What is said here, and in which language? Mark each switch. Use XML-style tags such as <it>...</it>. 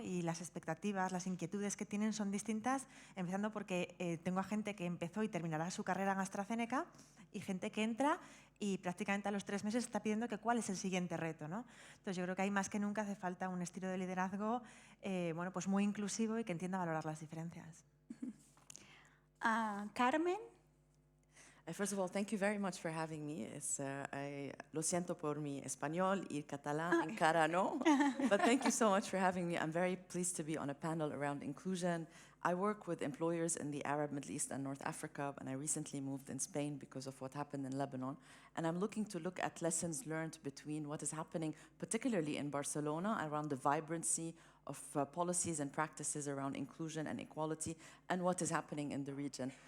<es>Y las expectativas, las inquietudes que tienen son distintas, empezando porque tengo a gente que empezó y terminará su carrera en AstraZeneca y gente que entra y prácticamente a los 3 meses está pidiendo que cuál es el siguiente reto, ¿no? Entonces yo creo que ahí más que nunca hace falta un estilo de liderazgo bueno, pues muy inclusivo y que entienda valorar las diferencias. Carmen.</es> <en>First of all, thank you very much for having me.</en> <es>Lo siento por mi español y catalán en cara, no?</es> <en>But thank you so much for having me. I'm very pleased to be on a panel around inclusion. I work with employers in the Arab, Middle East, and North Africa, and I recently moved in Spain because of what happened in Lebanon. And I'm looking to look at lessons learned between what is happening, particularly in Barcelona, around the vibrancy of policies and practices around inclusion and equality, and what is happening in the region.</en>